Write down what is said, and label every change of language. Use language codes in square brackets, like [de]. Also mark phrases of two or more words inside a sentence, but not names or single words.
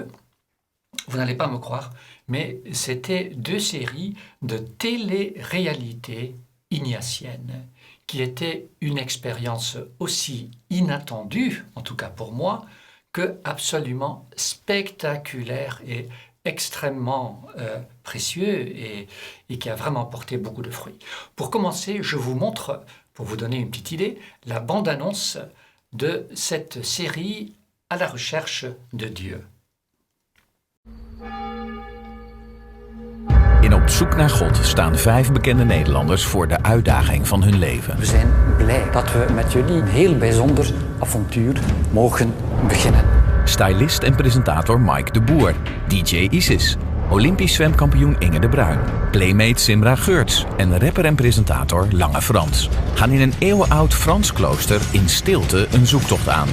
[fr] Vous n'allez pas me croire, mais c'était 2 séries de télé-réalité ignatienne, qui était une expérience aussi inattendue, en tout cas pour moi, que absolument spectaculaire et extrêmement précieux et qui a vraiment porté beaucoup de fruits. Pour commencer, je vous montre, pour vous donner une petite idée, la bande-annonce de cette série À la recherche de Dieu. [nl] In Op zoek naar God staan 5 bekende Nederlanders voor de uitdaging van hun leven. We zijn blij dat we met jullie een heel bijzonder avontuur mogen beginnen. Stylist en presentator Mike de Boer, DJ Isis, Olympisch zwemkampioen Inge de Bruin, playmate Simra Geurts en rapper en presentator Lange Frans gaan in een eeuwenoud Frans klooster in stilte een zoektocht aan.